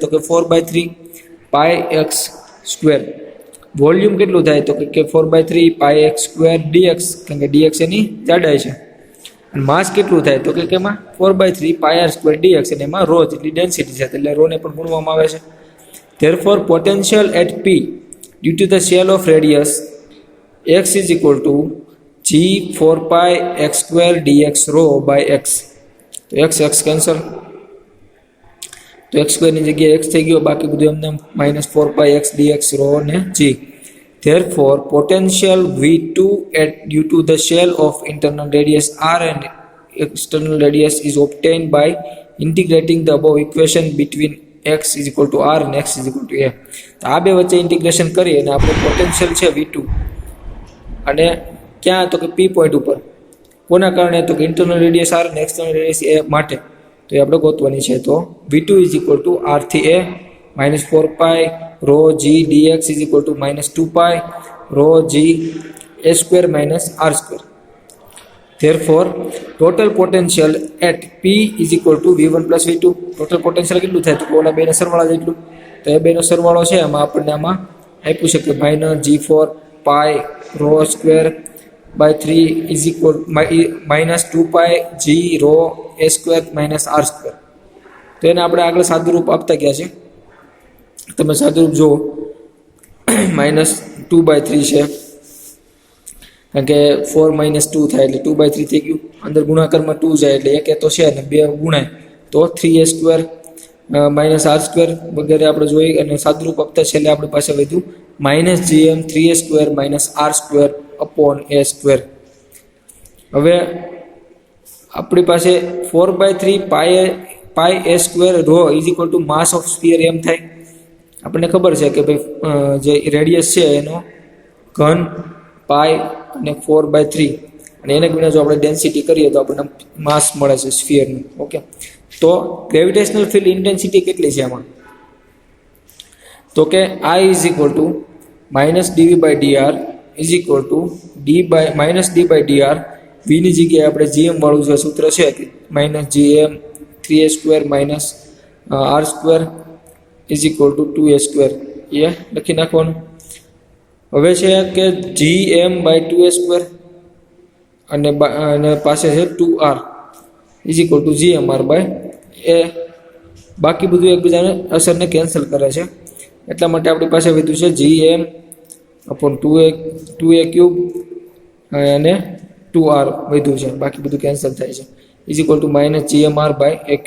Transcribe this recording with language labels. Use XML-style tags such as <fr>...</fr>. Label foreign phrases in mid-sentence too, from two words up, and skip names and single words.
<gu>તો કે 4/3 પાઈ x સ્ક્વેર. વોલ્યુમ કેટલું થાય? તો કે 4/3 પાઈ x સ્ક્વેર dx, કારણ કે dx એની જાડાઈ છે. અને માસ કેટલું થાય? તો કે એમાં 4/3 પાઈ r સ્ક્વેર dx, અને એમાં rho જેટલી ડેન્સિટી છે એટલે rho ને પણ ગુણવામાં આવે છે.</gu> <en>Therefore potential at P due to the shell of radius x is equal to g 4 pi x square dx rho by x.</en> <gu>તો x કેન્સલ, તો x સ્ક્વેર ની જગ્યાએ x થઈ ગયો, બાકી બધું એમને -4 pi x dx rho ને g.</gu> <en>Therefore potential V2 at due to the shell of internal radius r and external radius is obtained by integrating the above equation between x is equal to r and x is equal to a.</en> <gu>તો આ બે વચ્ચે ઇન્ટિગ્રેશન કરી અને આપણે પોટેન્શિયલ છે V2 અને ક્યાં? તો કે P પોઈન્ટ ઉપર. કોના કારણે? તો કે</gu> <en>internal radius</en> <gu>r અને</gu> <en>external radius</en> <gu>a માટે. તો એ આપણે ગોતવાની છે. તો V2</gu> <en>is equal to</en> <gu>r થી a -4 પાઈ rho g dx</gu> <en>is equal to</en> <gu>-2 પાઈ rho g</gu> <en>a square minus r square. Therefore total potential at P is equal to V1 plus V2. total potential</en> <gu>કેટલું થાય? તો ઓલા બેના સરવાળા જેટલું. તો એ બેનો સરવાળો છે આમાં આપણને આમાં આપ્યું છે કે -g4 પાઈ rho</gu> <en>square by 3 is equal</en> <gu>-2 પાઈ g rho</gu> <en>a square minus r square.</en> <gu>તો એને આપણે આગળ સાદુરૂપ આપતા ગયા છે. તમે સાદુરૂપ જુઓ, -2/3 છે કારણ કે 4 - 2 થાય એટલે 2/3 થઈ ગયું. અંદર ગુણાકારમાં 2 જાય એટલે 1 તો છે ને 2 ગુણાય તો 3a² -r² વગેરે આપણે જોઈ અને સાદુરૂપ આપતા છેલ્લે આપણી પાસે વધ્યું -gm 3a² -r² /a². હવે આપણી પાસે 4/3 pi a² rho =</gu> <en>mass of sphere</en> <gu>એમ થાય. આપણને ખબર છે કે ભાઈ જે રેડિયસ છે એનો ઘન પાઈ અને 4/3 અને એને ગુણ્યા જો આપણે ડેન્સિટી કરીએ તો આપણને માસ મળે છે સ્ફિયરનું. ઓકે, તો</gu> <en>gravitational field intensity</en> <gu>કેટલી છે આમાં? તો કે I = -dv/dr d/dr. v ની જગ્યાએ આપણે gm વાળું જે સૂત્ર છે -gm 3a² -r² = 2a², એ લખી નાખવાનું. હવે છે કે gm/2a² અને પાસે છે 2r = gmr/a. બાકી બધું એકબીજાને અસરને કેન્સલ કરે છે એટલા માટે આપણી પાસે વધ્યું છે gm/2a³ અને 2r વધ્યું છે, બાકી બધું કેન્સલ થાય છે = -gmr/a³.</gu>